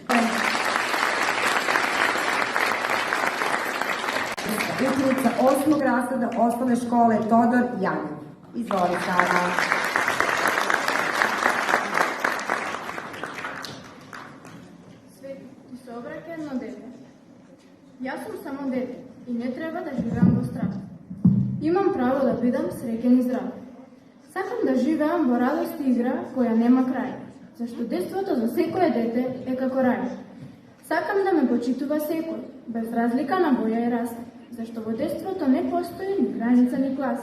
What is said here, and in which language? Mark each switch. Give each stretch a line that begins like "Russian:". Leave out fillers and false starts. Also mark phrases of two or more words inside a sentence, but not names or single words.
Serbian: Učenica 8. razreda osnovne škole Todor Janov. Izvoli sada. Ti se obraća jedno dete. Ja sam samo dete i ne treba da živim
Macedonian: во страх. Имам право да бидам среќен и здрав. Сакам да живеам во радост и игра која нема крај, зашто детството за секое дете е како рај. Сакам да ме почитува секој, без разлика на боја и раса, зашто во детството не постои ни граница ни класа.